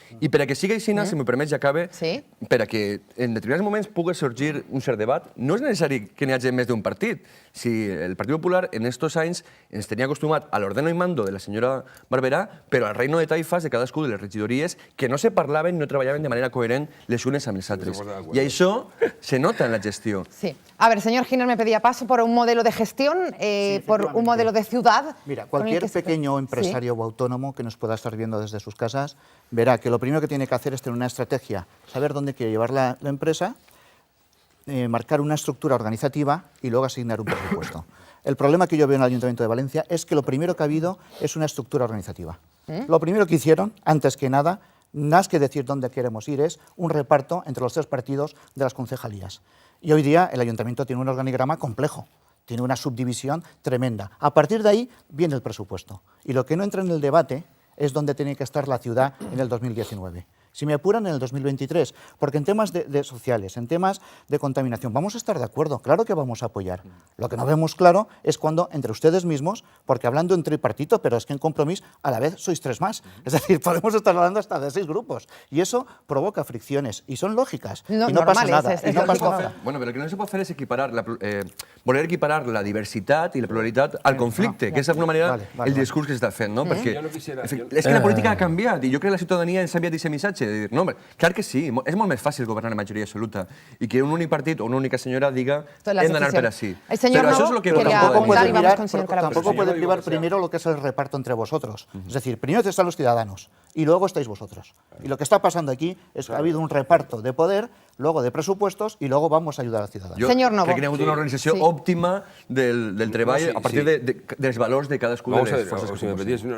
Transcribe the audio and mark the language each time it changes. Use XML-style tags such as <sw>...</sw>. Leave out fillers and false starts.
<ca>I per a que sigui així, si m'ho permets, ja acabe, per a que en determinats moments pugui sorgir un cert debat, no és necessari que n'hi hagi més d'un partit. Si el Partit Popular en estos anys ens tenia acostumat a</ca> <es>l'ordeno y mando</es> <ca>de la senyora Barberà, però</ca> <es>al reino de taifas</es> <ca>de cadascú de les regidories que no se parlaven, no treballaven de manera coherent les unes amb les altres. I això se nota en la gestió. Sí.</ca> <es>A ver, señor Giner me pedía paso por un modelo de gestión, por un modelo de ciudad. Mira, cualquier pequeño empresario o autónomo que nos pueda estar viendo desde sus casas verá que lo primero que tiene que hacer es tener una estrategia, saber dónde quiere llevar la empresa, marcar una estructura organizativa y luego asignar un presupuesto. El problema que yo veo en el Ayuntamiento de Valencia es que lo primero que ha habido es una estructura organizativa. Lo primero que hicieron, antes que nada, más que decir dónde queremos ir, es un reparto entre los tres partidos de las concejalías. Y hoy día el Ayuntamiento tiene un organigrama complejo, tiene una subdivisión tremenda. A partir de ahí viene el presupuesto. Y lo que no entra en el debate es dónde tiene que estar la ciudad en el 2019. Si me apuran, en el 2023, porque en temas de sociales, en temas de contaminación, vamos a estar de acuerdo, claro que vamos a apoyar. Lo que no vemos claro es cuando entre ustedes mismos, porque hablando en tripartito, pero es que en Compromís a la vez sois 3 más. Es decir, podemos estar hablando hasta de 6 grupos. Y eso provoca fricciones, y son lógicas, no, y no pasa nada. Y no pasa nada. Bueno, pero</es> <ca>el que no se pot fer és voler equiparar la diversitat i la pluralitat al conflicte, que és d'alguna manera el discurs que s'està fent, no? Perquè és que la política ha canviat, i jo crec que la ciutadania ens ha enviat aquest missatge de dir, no, home, clar que sí, és molt més fàcil governar en majoria absoluta i que un únic partit o una única senyora diga hem d'anar per així.</ca> <es>Pero eso es lo que tampoco puede privar primero lo que es el reparto entre vosotros. Es decir, primero están los ciudadanos y luego estáis vosotros. Y lo que está pasando aquí es que ha habido un reparto de poder, luego de presupuestos y luego vamos a ayudar al ciudadano.</es> <ca>Jo crec que hi ha hagut una organització òptima del treball a partir dels valors de cadascú de les forces que</ca>